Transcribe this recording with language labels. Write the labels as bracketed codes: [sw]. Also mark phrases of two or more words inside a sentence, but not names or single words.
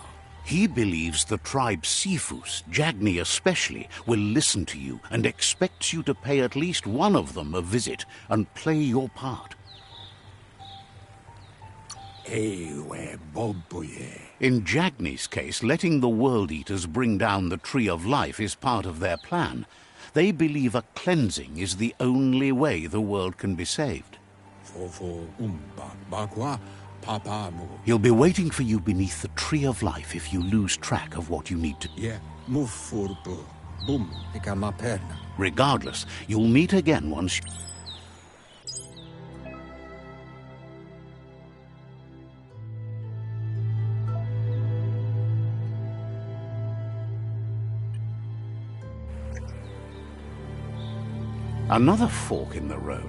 [en] He believes the tribe Sifus, Jagni especially, will listen to you and expects you to pay at least one of them a visit and play your part. Ewe bobuye. In Jagni's case, letting the World Eaters bring down the Tree of Life is part of their plan. They believe a cleansing is the only way the world can be saved. Fofo umba bakwa papa mu. He'll be waiting for you beneath the Tree of Life if you lose track of what you need to. Ye mufurbu. Bum ikama perna. Regardless, you'll meet again once. Another fork in the road.